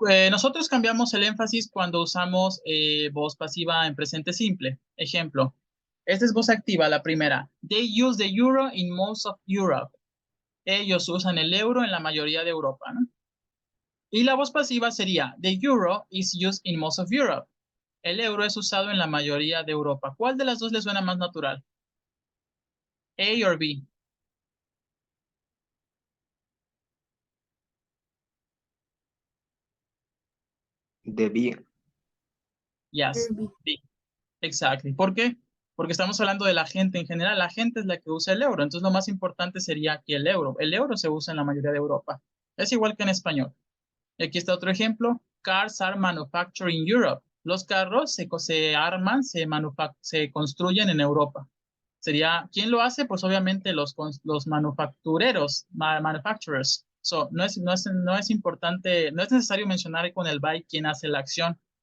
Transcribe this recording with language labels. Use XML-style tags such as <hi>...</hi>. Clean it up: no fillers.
<es>Nosotros cambiamos el énfasis cuando usamos voz pasiva en presente simple. Ejemplo, esta es voz activa, la primera.</es> <en>They use the euro in most of Europe.</en> <es>Ellos usan el euro en la mayoría de Europa, ¿no? Y la voz pasiva sería,</es> <en>the euro is used in most of Europe.</en> <es>El euro es usado en la mayoría de Europa. ¿Cuál de las dos les suena más natural?</es> <en>A or B? The B. Yes, B. Exactly.</en> <es>¿Por qué? Porque estamos hablando de la gente en general. La gente es la que usa el euro. Entonces, lo más importante sería aquí el euro. El euro se usa en la mayoría de Europa. Es igual que en español. Y aquí está otro ejemplo.</es> <en>Cars are manufactured in Europe.</en> <es>Los carros se arman, se construyen en Europa. Sería, ¿quién lo hace? Pues obviamente los manufactureros, manufacturers. So, no es importante, no es necesario mencionar con el by quién hace la acción.</es>